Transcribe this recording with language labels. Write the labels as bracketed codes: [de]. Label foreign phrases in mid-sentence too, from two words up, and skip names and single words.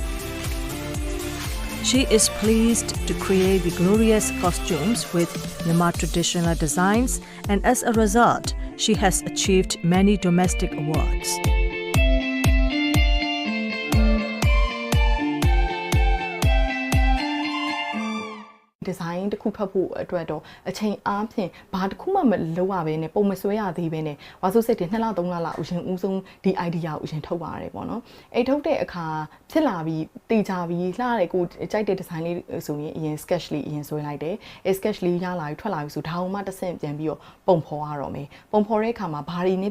[en] She is pleased to create the glorious costumes with Myanmar traditional designs, and as a result, she has achieved many domestic awards. [my] Design တခုဖတ်ဖို့အတွက်တော့အချိန်အားဖြင့်ဘာတစ်ခုမှမလုပ်ရဘဲနဲ့ပုံမဆွဲရသေးဘဲနဲ့ဝါဆိုစိတ်တွေ2လ3လလောက်အရင်ဦးဆုံးဒီ idea ကိုအရင်ထုတ်ပါတယ်ပေါ့နော်အဲ့ထုတ်တဲ့အခါဖြစ်လာပြီးတေချာပြီးလှတဲ့ ကိုကြိုက်တဲ့ design လေးဆိုရင်အရင် sketch လေးအရင်ဆွဲလိုက်တယ်အဲ့ sketch လေးရလာပြီးထွက်လာပြီးဆိုဒါအောင်မှတစ်ဆင့်ပြန်ပြီးတော့ပုံဖော်ရတော့မယ်ပုံဖော်တဲ့အခါမှာဘာတွေနဲ့